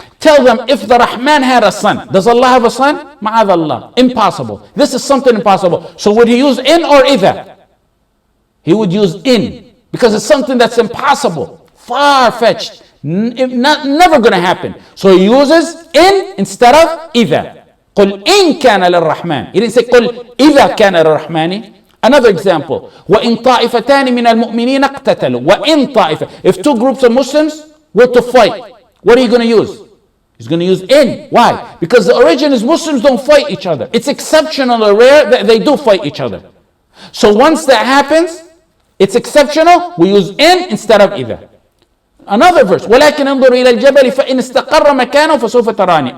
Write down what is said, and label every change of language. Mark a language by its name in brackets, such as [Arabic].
[English] Tell them if the Rahman had a son. Does Allah have a son? Ma'adh Allah. Impossible. This is something impossible. So would he use in or either? He would use in because it's something that's impossible, far-fetched, never going to happen. So he uses in instead of either. [Arabic] قُلْ إِنْ كَانَ لِلرَّحْمَنِ. [English] He didn't say [Arabic] قُلْ إِذَا كَانَ لِلرَّحْمَنِ. [English] Another example, [Arabic] وَإِن طَائِفَتَانِ مِنَ الْمُؤْمِنِينَ اقْتَتَلُوا. وَإِن طَائِفَةً. [English] If two groups of Muslims were to fight, what are you going to use? He's going to use in. Why? Because the origin is Muslims don't fight each other. It's exceptional or rare that they do fight each other. So once that happens, it's exceptional, we use in instead of either. Another verse, [Arabic] ولكن انظر إلى الجبل فإن استقر مكانه فسوف تراني.